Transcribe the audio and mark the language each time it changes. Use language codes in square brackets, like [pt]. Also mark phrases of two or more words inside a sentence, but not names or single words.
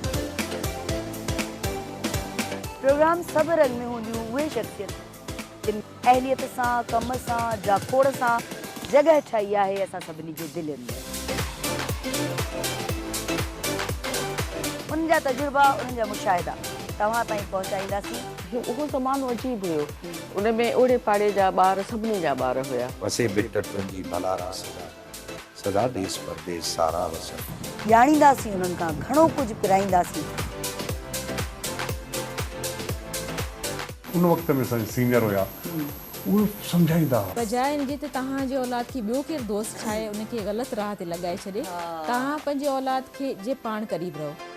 [sd] प्रोग्राम सबरन में हूंदियूं उहे शख्सियत जिन अहलियत सां कम सां जाखोड़ सां जगह ठाही आहे असां सभिनी जे दिलनि में। उन जा तजुर्बा उन जा मुशाहिदा तव्हां ताईं पहुचाईंदासीं। उहो ज़मानो अजीब हुयो, उन में ओड़े पाड़े जा ॿार सभिनी जा ॿार हुया। वसे बिट तुंहिंजी भलारा सदा सदा देश परदेश सारा वसन। ॼाणींदासीं उन्हनि खां घणो कुझु पिराईंदासीं। उन वक़्त में सीनियर हुया, उहो सम्झाईंदा हुआ। बजाए इनजे त तव्हांजे औलाद खे ॿियो केरु दोस्त ठाहे उनखे ग़लति राह ते लॻाए छॾे, तव्हां पंहिंजे औलाद खे जे पाण क़रीब रहो।